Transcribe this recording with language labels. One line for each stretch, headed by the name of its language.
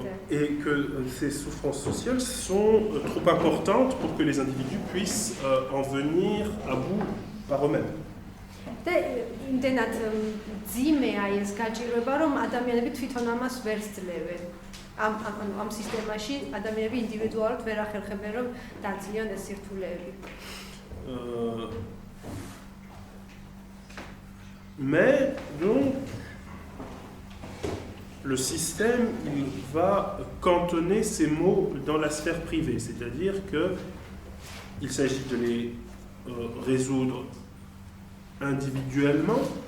French: Et que ces souffrances sociales sont trop importantes pour que les individus puissent en venir à bout par eux-mêmes.
Georgian: და იმდენად ძიმეა ეს გაჭირვება, რომ ადამიანები თვითონ ამას ვერ სძლევენ. ამ სისტემაში ადამიანები ინდივიდუალურად ვერ ახერხებენ, რომ დაძლიონ ეს სირთულეები.
French: Mais donc le système, il va cantonner ces mots dans la sphère privée, c'est-à-dire qu'il s'agit de les résoudre individuellement.